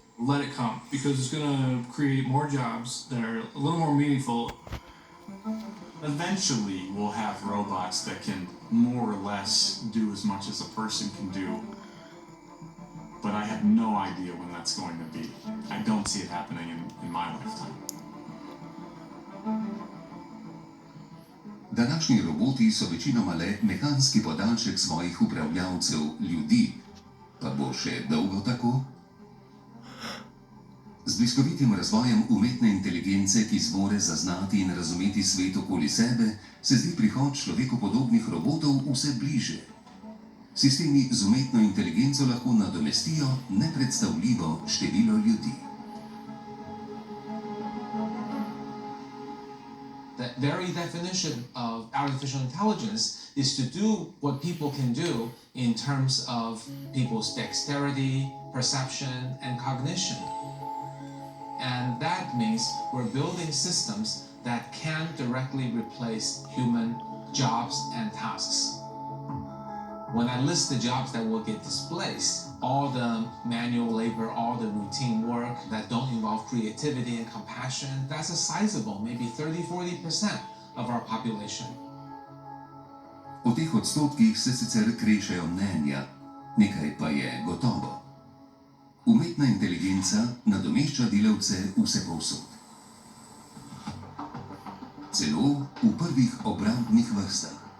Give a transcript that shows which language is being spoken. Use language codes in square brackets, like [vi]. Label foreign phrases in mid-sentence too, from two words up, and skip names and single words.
[en] Let it come, because it's going to create more jobs that are a little more meaningful Eventually, we'll have robots that can more or less do as much as a person can do. But I have no idea when that's going to be. I don't see it happening in my lifetime. [sl] Današnji roboti so večinoma le mehanski podaljšek svojih upravljavcev, ljudi. Pa bo še dolgo tako? Z bliskovitim razvojem umetne inteligence, ki zmore zaznati in razumeti svet okoli sebe, se zdi prihod človekopodobnih robotov vse bliže. Sistemi z umetno inteligenco lahko nadomestijo nepredstavljivo število ljudi. [en] The very definition of artificial intelligence is to do what people can do in terms of people's dexterity, perception, and cognition. And that means we're building systems that can directly replace human jobs and tasks. When I list the jobs that will get displaced, all the manual labor, all the routine work that don't involve creativity and compassion, that's a sizable, maybe 30-40% of our population. [sl] O teh odstotkih se sicer krešejo mnenja, nekaj pa je gotovo. Umetna inteligenca nadomešča delavce vsepovsod. Celo v prvih obrambnih vrstah.